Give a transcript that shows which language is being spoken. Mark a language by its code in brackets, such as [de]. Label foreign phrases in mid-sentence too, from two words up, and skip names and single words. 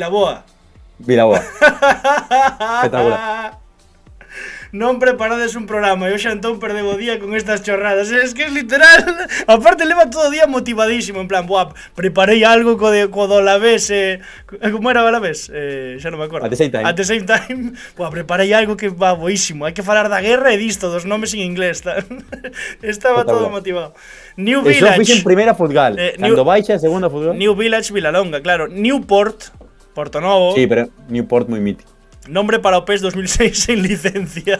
[gl] Vilaboa. Espectacular. Non preparades un programa e hoxe entón perdeu o día con estas chorradas. [es] Es que es literal. [gl] Aparte leva todo o día motivadísimo. En plan, buah, preparei algo co do Alavés. Como era o Alavés? Xa non me acordo. [en] At the same time. At the same time. [gl] Buah, preparei algo que va boísimo. Hai que falar da guerra e disto, dos nomes en inglés. Estaba todo motivado. New Eso Village. fixe en primeira futgal. Cando baixa, segunda futgal. New Village, Vilalonga, claro. Newport, Porto Novo. Sí, pero Newport moi mítico. Nombre para o PES 2006 sin licencia.